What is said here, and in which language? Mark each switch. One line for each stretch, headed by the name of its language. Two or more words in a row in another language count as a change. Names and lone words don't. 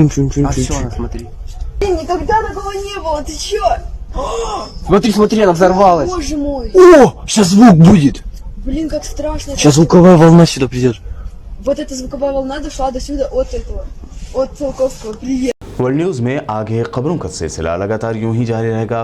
Russian: чун-чун-чун-чун-чун. смотри. Блин, никогда такого не было. Ты чё? Смотри, она взорвалась. Боже мой. О, сейчас звук будет. Блин, как страшно. Сейчас звуковая волна сюда придет. Вот эта звуковая волна дошла до сюда от этого. От Циолковского. Привет.
Hindi: वर्ल्ड न्यूज़ में आगे खबरों का सिलसिला लगातार यूं ही जारी रहेगा।